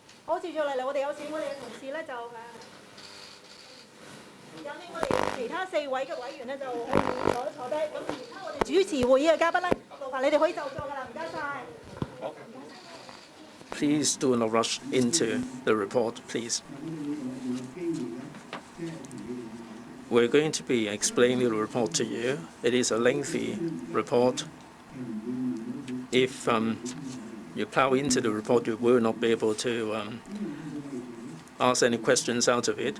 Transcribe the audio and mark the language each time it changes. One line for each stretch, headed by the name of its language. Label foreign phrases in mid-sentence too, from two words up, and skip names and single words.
Cantonese: 好，接住嚟嚟，我哋有請我哋嘅同事咧就引領我哋其他4位嘅委員咧就去坐低。咁其他我哋主持會議嘅嘉賓咧，勞煩你哋可以就座㗎啦，唔該晒。
English: Please do not rush into the report, please. We're going to be explaining the report to you. It is a lengthy report. If you plow into the report, you will not be able to ask any questions out of it.